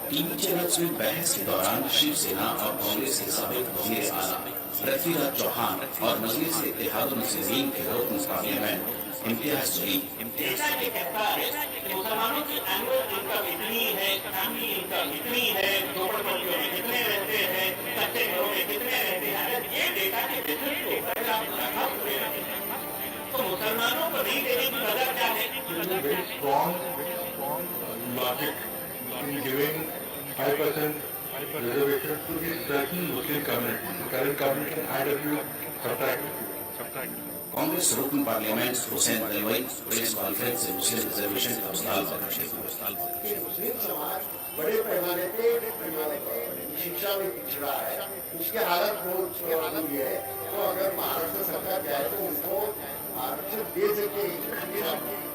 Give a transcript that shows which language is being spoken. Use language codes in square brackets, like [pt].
[hi] TV channels में बहस के दौरान शिवसेना और कांग्रेस के साबिक वजीर आला पृथ्वीराज चौहान और मजलिस इत्तेहाद मुस्लिमीन के रोक मुकाबले में इम्तियाज मुसलमानों की एनुअल इनकम इतनी है, फैमिली इनकम इतनी है, झोपड़पट्टियों में कितने रहते हैं, कच्चे घरों में कितने रहते हैं, अगर ये डेटा के बेसिस के ऊपर तो मुसलमानों को नहीं देने की वजह क्या है? [en] Very strong logic in giving 5% reservation to the certain Muslim community. The current government can add a few subtract. [hi] Congress रुकन parliament Hussain Dalwai press conference से मुस्लिम रिजर्वेशन का सवाल मुस्लिम समाज बड़े पैमाने पे शिक्षा में पिछड़ा है, उसकी हालत बहुत हुई है। तो अगर महाराष्ट्र सरकार चाहे तो उनको आरक्षण दे सके।